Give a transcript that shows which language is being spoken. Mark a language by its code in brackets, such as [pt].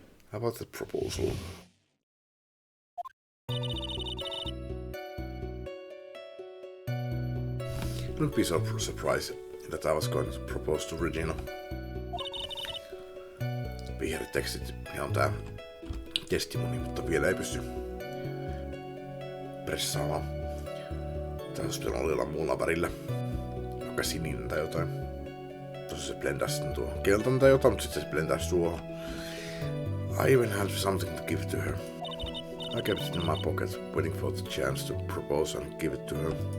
[en] How about the proposal? Don't be so surprised that I was going to propose to Regina. [fi] Vihreä tekstit on tää testimoni, mutta vielä ei pysty pressaamaan. Tässä pitää olla jollain muulla värillä. Joka sininen tai jotain. Tossa se blendaa sitten tuohon. Keltainen tai jotain, mutta sitten se blendaa tuohon. [en] I even had something to give to her. I kept it in my pocket, waiting for the chance to propose and give it to her.